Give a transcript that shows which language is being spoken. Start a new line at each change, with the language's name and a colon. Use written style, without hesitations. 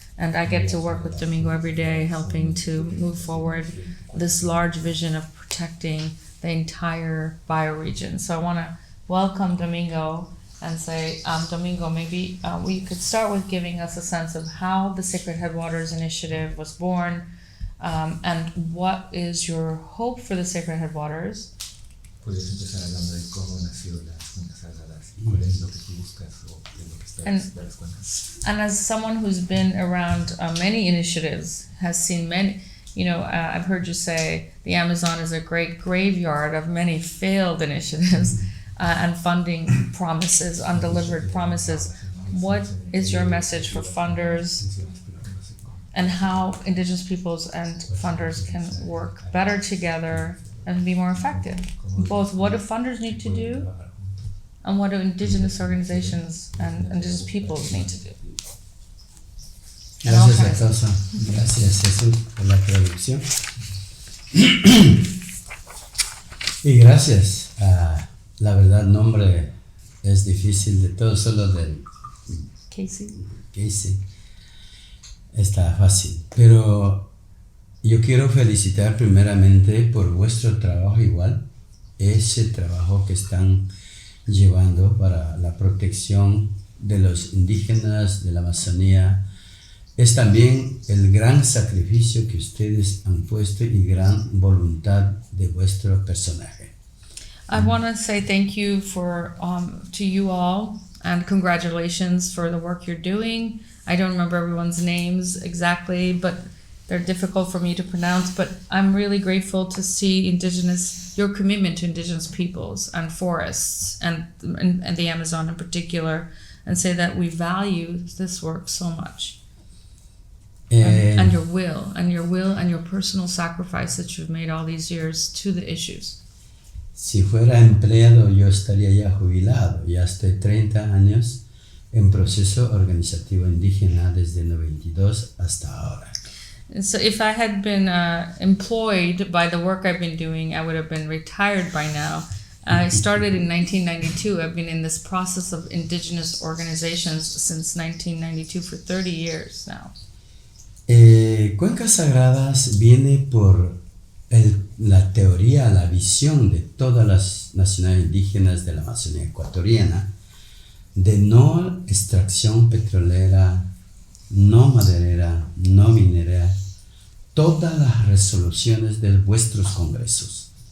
English: And I get to work with Domingo every day, helping to move forward this large vision of protecting the entire bioregion. So I want to welcome Domingo and say, Domingo, maybe we could start with giving us a sense of how the Sacred Headwaters Initiative was born, and what is your hope for the Sacred Headwaters?
Spanish: Podrías empezar hablando de cómo han nacido las cuencas sagradas y cuál es lo que tú buscas o qué es lo que esperas de las cuencas.
English: And as someone who's been around many initiatives, has seen many, I've heard you say the Amazon is a great graveyard of many failed initiatives and funding promises, undelivered promises. What is your message for funders and how Indigenous peoples and funders can work better together and be more effective? Both what do funders need to do and what do Indigenous organizations and Indigenous peoples need to do?
Spanish: Gracias, Atosa. Gracias, Jesús, por la traducción. Y gracias. La verdad, nombre es difícil de todo, solo del Casey. Está fácil. Pero yo quiero felicitar primeramente por vuestro trabajo igual, ese trabajo que están llevando para la protección de los indígenas de la Amazonía. Es también el gran sacrificio que ustedes han puesto y gran voluntad de vuestro personaje.
English: I want to say thank you to you all and congratulations for the work you're doing. I don't remember everyone's names exactly, but they're difficult for me to pronounce. But I'm really grateful to see your commitment to Indigenous peoples and forests and the Amazon in particular, and say that we value this work so much. And your will and your personal sacrifice that you've made all these years to the issues.
Spanish: Si fuera empleado, yo estaría ya jubilado. Ya estoy 30 años en proceso organizativo indígena desde el 92 hasta ahora.
English: And so if I had been employed by the work I've been doing, I would have been retired by now. I started in 1992. I've been in this process of indigenous organizations since 1992 for 30 years now.
Spanish: Cuencas Sagradas viene por la teoría, la visión de todas las nacionalidades indígenas de la Amazonía ecuatoriana de no extracción petrolera, no maderera, no minera, todas las resoluciones de vuestros congresos.